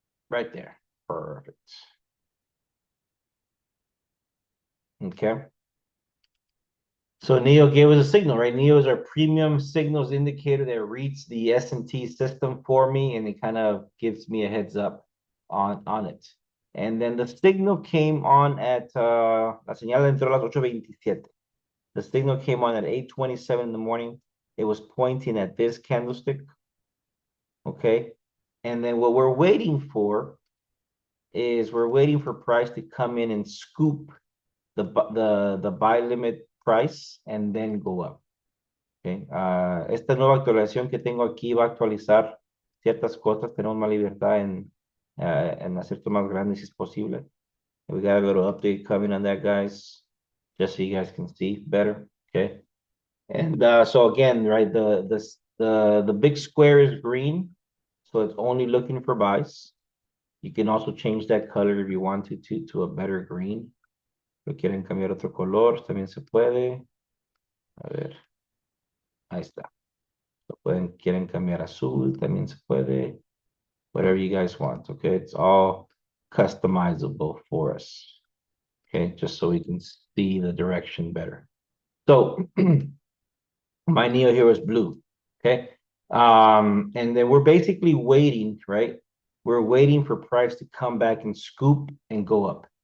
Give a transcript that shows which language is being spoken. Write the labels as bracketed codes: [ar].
[en] Right there. Perfect. Okay. So Neo gave us a signal, right? Neo is our premium signals indicator that reads the S&T system for me, and it kind of gives me a heads up on it. And then the signal came on at [es] la señal entró a las 8:27. [en] The signal came on at 8:27 in the morning. It was pointing at this candlestick. Okay. And then what we're waiting for is we're waiting for price to come in and scoop the buy limit price and then go up. Okay. [es] Esta nueva actualización que tengo aquí va a actualizar ciertas cosas. Tenemos más libertad en hacer esto más grande si es posible. [en] We got a little update coming on that, guys, just so you guys can see better. Okay. And so again, right, the big square is green, so it's only looking for buys. You can also change that color if you want to a better green. [es] Lo quieren cambiar otro color, también se puede. A ver, ahí está. Quieren cambiar azul, también se puede. [en] Whatever you guys want, okay? It's all customizable for us, okay? Just so we can see the direction better. So my Neo here is blue, okay? And then we're basically waiting, right? We're waiting for price to come back and scoop and go up.